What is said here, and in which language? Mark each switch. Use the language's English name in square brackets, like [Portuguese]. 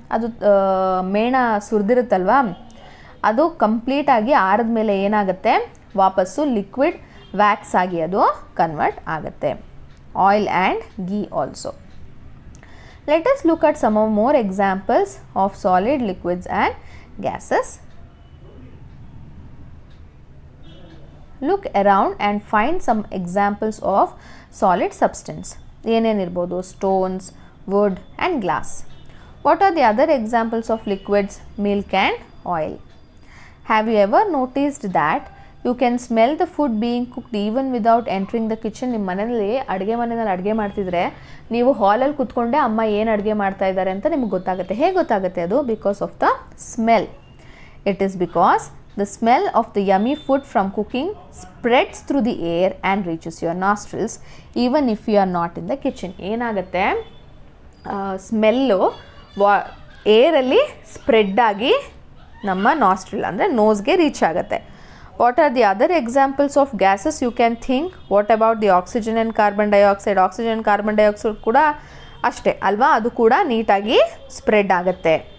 [Kannada] ಅದು ಮೇಣ ಸುರಿದಿರುತ್ತಲ್ವಾ, ಅದು ಕಂಪ್ಲೀಟಾಗಿ ಆರಿದ ಮೇಲೆ ಏನಾಗುತ್ತೆ, ವಾಪಸ್ಸು ಲಿಕ್ವಿಡ್ ವ್ಯಾಕ್ಸ್ ಆಗಿ ಅದು ಕನ್ವರ್ಟ್ ಆಗುತ್ತೆ. [English] Oil and ghee also. Let us look at some more examples of solid, liquids and gases. Look around and find some examples of solid substance. [Kannada] ಏನೇನಿರ್ಬೋದು? [English] stones, wood and glass. What are the other examples of liquids? Milk and oil. Have you ever noticed that you can smell the food being cooked even without entering the kitchen? [Kannada] ನಿಮ್ಮ ಮನೆಯಲ್ಲಿ ಮನೆಯಲ್ಲಿ ಅಡುಗೆ ಮಾಡ್ತಿದ್ರೆ ನೀವು ಹಾಲಲ್ಲಿ ಕೂತ್ಕೊಂಡೆ ಅಮ್ಮ ಏನು ಅಡುಗೆ ಮಾಡ್ತಾ ಇದ್ದಾರೆ ಅಂತ ನಿಮ್ಗೆ ಗೊತ್ತಾಗುತ್ತೆ. ಹೇಗೆ ಗೊತ್ತಾಗುತ್ತೆ ಅದು? [English] Because of the smell. It is because the smell of the yummy food from cooking spreads through the air and reaches your nostrils even if you are not in the kitchen. [Kannada] ಏನಾಗುತ್ತೆ, smell ಏರಲ್ಲಿ spread ಆಗಿ ನಮ್ಮ nostril ಅಂದರೆ ನೋಸ್ಗೆ reach ಆಗುತ್ತೆ. [English] What are the other examples of gases you can think? What about the oxygen and carbon dioxide? [Kannada] Oxygen carbon dioxide ಕೂಡ ಅಷ್ಟೇ ಅಲ್ವಾ? ಅದು ಕೂಡ ನೀಟಾಗಿ ಸ್ಪ್ರೆಡ್ ಆಗುತ್ತೆ.